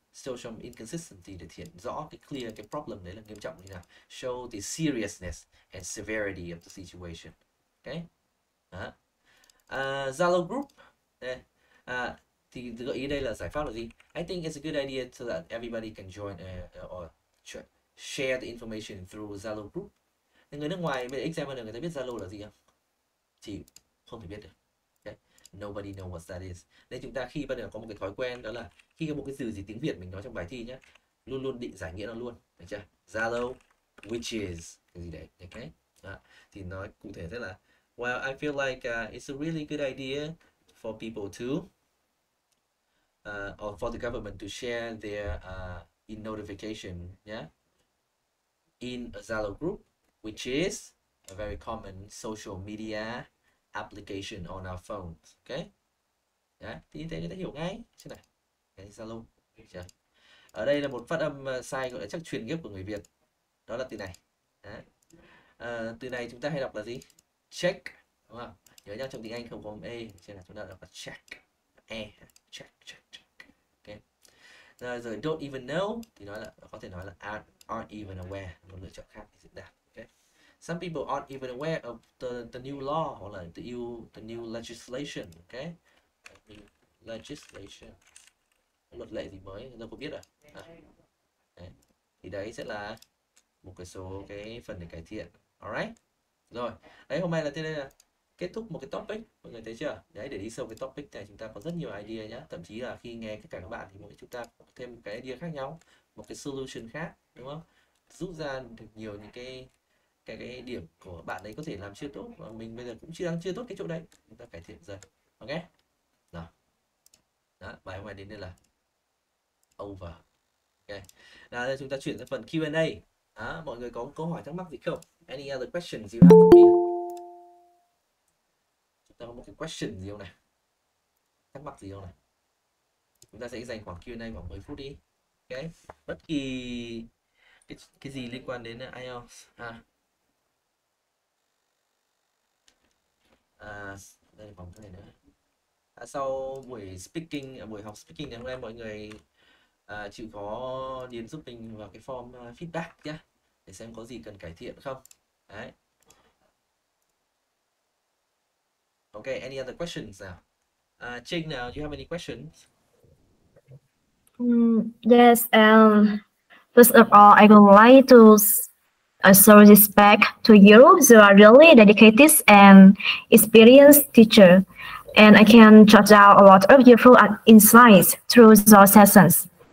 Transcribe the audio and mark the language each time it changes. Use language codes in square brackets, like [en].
[en] Show some inconsistency [vi] để hiện rõ cái clear cái problem đấy là nghiêm trọng như nào. [en] Show the seriousness and severity of the situation. Okay? [vi] Zalo group. Đây. Thì gợi ý đây là giải pháp là gì? [en] I think it's a good idea so that everybody can join or share the information through Zalo group. [vi] Người nước ngoài về examiner người ta biết Zalo là gì không? Chỉ không thể biết được. Okay? [en] Nobody knows what that is. [vi] Nên chúng ta khi bắt đầu có một cái thói quen đó là khi có một cái từ gì tiếng Việt mình nói trong bài thi nhé, luôn luôn định giải nghĩa nó luôn, được chưa? [en] Zalo, which is [vi] cái gì đấy, [en] okay? [vi] Thì nói cụ thể rất là [en] well, I feel like it's a really good idea for people to or for the government to share their in notification, yeah, in a Zalo group, which is a very common social media application on our phones, okay? [vi] Đấy, thì như thế người ta hiểu ngay. Thế này, cái Zalo. Ở đây là một phát âm sai gọi là chắc truyền ghép của người Việt. Đó là từ này. Đấy. Từ này chúng ta hay đọc là gì? Check, đúng không? Nhớ nhá, trong tiếng Anh không có e, cho nên là chúng ta đọc là check. Check. Okay. Rồi [en] don't even know [vi] thì có thể nói là [en] aren't even aware, [vi] một lựa chọn khác để diễn đạt. [en] Okay. Some people aren't even aware of the new law [vi] hoặc là [en] the new legislation. Okay. [vi] New legislation, luật lệ gì mới đâu có biết à. Đấy. Thì đấy sẽ là một cái số cái phần để cải thiện. Alright. Rồi, đấy hôm nay là thế, đây là kết thúc một cái topic, mọi người thấy chưa? Đấy, để đi sâu cái topic này chúng ta có rất nhiều idea nhá. Thậm chí là khi nghe tất cả các bạn thì chúng ta có thêm một cái idea khác nhau, một cái solution khác, đúng không? Rút ra được nhiều những cái điểm của bạn ấy có thể làm chưa tốt và mình bây giờ cũng đang chưa tốt cái chỗ đấy, chúng ta cải thiện dần. Ok? Rồi. Đó, bài hôm nay đến đây là over. Ok. Nào đây chúng ta chuyển sang phần Q&A. Đó, mọi người có câu hỏi thắc mắc gì không? [en] Any other questions you have for me? [vi] Chúng ta có một cái question gì không này? Thắc mắc gì không này? Chúng ta sẽ dành khoảng Q&A khoảng 10 phút đi. Ok. Bất kỳ cái gì liên quan đến IELTS ha. Đây vòng cái này nữa. Sau buổi speaking, buổi học speaking ngày hôm nay mọi người chịu khó điền giúp mình vào cái form feedback nhé, để xem có gì cần cải thiện không. Đấy. [en] Okay, any other questions now? Trình, now, do you have any questions? Yes, first of all, I would like to show respect to you. You are really dedicated and experienced teacher, and I can jot out a lot of useful insights through your sessions.